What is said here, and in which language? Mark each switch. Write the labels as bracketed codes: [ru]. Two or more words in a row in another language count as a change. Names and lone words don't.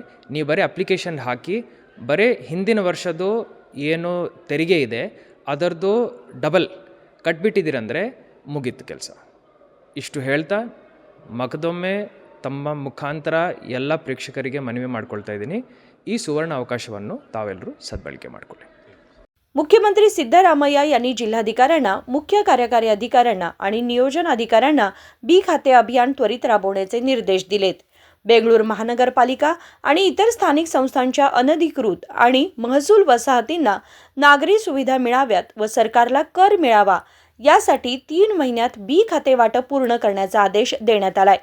[kn] ನೀವು ಬರೀ ಅಪ್ಲಿಕೇಶನ್ ಹಾಕಿ, ಬರೀ ಹಿಂದಿನ ವರ್ಷದ್ದು ಏನು ತೆರಿಗೆ ಇದೆ ಅದರದ್ದು ಡಬಲ್ ಕಟ್ಬಿಟ್ಟಿದ್ದೀರಂದರೆ ಮುಗೀತು ಕೆಲಸ. ಇಷ್ಟು ಹೇಳ್ತಾ ಮಗದೊಮ್ಮೆ ತಮ್ಮ ಮುಖಾಂತರ ಎಲ್ಲ ಪ್ರೇಕ್ಷಕರಿಗೆ ಮನವಿ ಮಾಡ್ಕೊಳ್ತಾ ಇದ್ದೀನಿ, ಈ ಸುವರ್ಣ ಅವಕಾಶವನ್ನು ತಾವೆಲ್ಲರೂ ಸದ್ಬಳಕೆ ಮಾಡಿಕೊಳ್ಳಿ. [mr] मुख्यमंत्री सिद्धरामय्या यांनी जिल्हाधिकाऱ्यांना, मुख्य कार्यकारी अधिकाऱ्यांना आणि नियोजन अधिकाऱ्यांना बी खाते अभियान त्वरित राबवण्याचे निर्देश दिलेत. बेंगळूर महानगरपालिका आणि इतर स्थानिक संस्थांच्या अनधिकृत आणि महसूल वसाहतींना नागरी सुविधा मिळाव्यात व सरकारला कर मिळावा यासाठी 3 महिन्यात बी खाते वाटप पूर्ण करण्याचा आदेश देण्यात आलाय.